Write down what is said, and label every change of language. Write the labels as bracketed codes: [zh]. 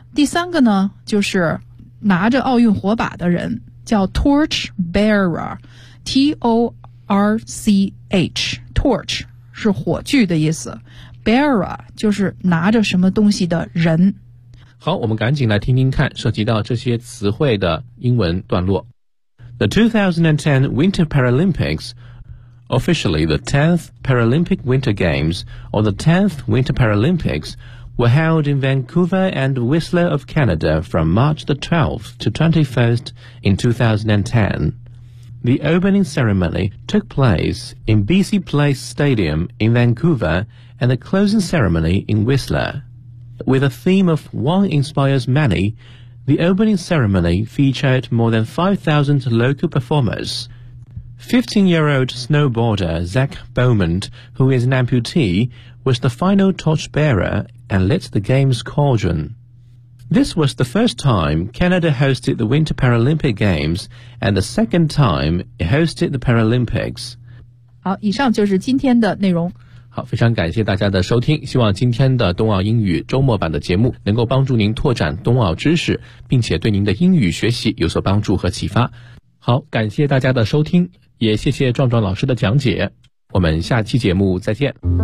[zh] 第三个呢，就是拿着奥运火把的人，叫 torch bearer， T-O-R-C-H， torch 是火炬的意思， bearer 就是拿着什么东西的人。好，我们赶紧来听听看涉及到这些词汇的英文段落。 [en] The 2010 Winter Paralympics, officially the 10th Paralympic Winter Games or the 10th Winter Paralympics, were held in Vancouver and Whistler of Canada from March the 12th to 21st in 2010. The opening ceremony took place in BC Place Stadium in Vancouver and the closing ceremony in Whistler. With a theme of One Inspires Many,The opening ceremony featured more than 5,000 local performers. 15-year-old snowboarder Zach Bowman, who is an amputee, was the final torchbearer and lit the game's cauldron. This was the first time Canada hosted the Winter Paralympic Games and the second time it hosted the Paralympics. [zh] 好，以上就是今天的内容。好，非常感谢大家的收听，希望今天的冬奥英语周末版的节目能够帮助您拓展冬奥知识，并且对您的英语学习有所帮助和启发。好，感谢大家的收听，也谢谢壮壮老师的讲解，我们下期节目再见。